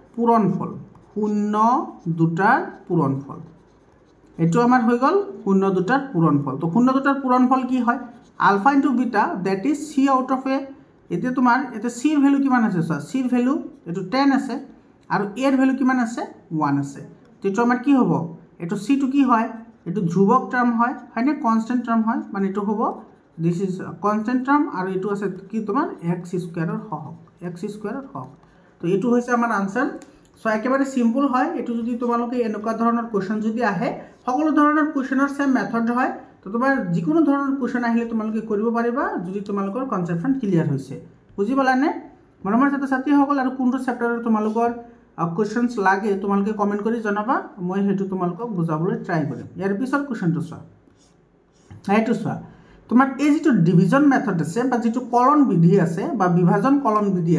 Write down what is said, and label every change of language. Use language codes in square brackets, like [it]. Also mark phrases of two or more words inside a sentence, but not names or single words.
[as] পূৰণফল এটো আমাৰ হৈ গল শূন্য দুটাৰ পূৰণফল তো শূন্য দুটাৰ পূৰণফল কি হয় [en] alpha into beta that is c out of a [as] এতে তোমাৰ এতে c এর ভ্যালু কিমান আছে সা c এর ভ্যালু এটো 10 আছে আৰু a এর ভ্যালু কিমান আছে 1 আছে তো এটো আমাৰ কি হ'ব এটো c টু কি হয় এটো ধ্ৰুৱক টাৰ্ম হয় হয়নে [en] constant term [as] হয় মানে এটো হ'ব [en] this is constant term [as] আর এটো আছে কি তোমার x স্কয়ারের হক তো এটো হইছে আমার आंसर সো একেবারে সিম্পল হয় এটো যদি তোমালোকে এনেকুৱা ধৰণৰ কোশ্চেন যদি আহে সকলো ধৰণৰ কোশ্চেনৰ [en] same method [as] হয় তো তোমাৰ যিকোনো ধৰণৰ কোশ্চেন আহিলে তোমালোকে কৰিব পাৰিবা যদি তোমালোকৰ [en] conception clear [as] হৈছে বুজি পালানে মৰমৰ ছাত্ৰ ছাত্ৰীসকল আৰু কোনটো চেপ্টাৰৰ তোমালোকৰ কোশ্চেনস লাগে তোমালোকে কমেন্ট কৰি জনাবা মই হেতু তোমালোকক বুজাবলৈ ট্ৰাই কৰিম ইয়াৰ পিছৰ কোশ্চেনটো চোৱা এইটো চোৱা তোমার এই যেটো [en] division method [as] আছে বা যেটো কলন বিধি আছে বা বিভাজন কলন বিধি